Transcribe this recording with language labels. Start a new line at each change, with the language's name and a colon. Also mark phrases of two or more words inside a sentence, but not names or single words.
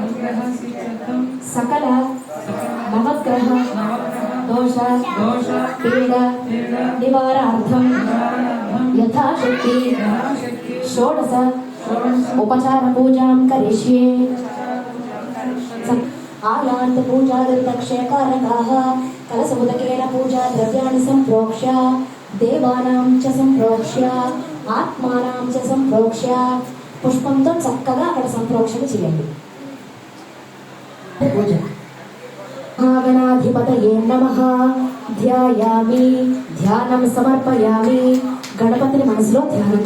Sanskrit: सकल नवग्रह दोष पीड़ निवारणार्थं यथाशक्ति षोडश उपचार पूजां करिष्ये आयान्त पूजा दक्षकारकाः कलशोदकेन पूजा द्रव्याणि सम्प्रोक्ष्य देवानां च सम्प्रोक्ष्य ఆత్మానాం చ సంప్రోక్ష్య
Telugu: పుష్పంతో చక్కగా అక్కడ సంప్రోక్షణ చేయండి
Sanskrit: పూజ మహాగణాధిపతయే నమః ధ్యాయామి ధ్యానం సమర్పయామి
Telugu: గణపతిని మనసులో ధ్యానం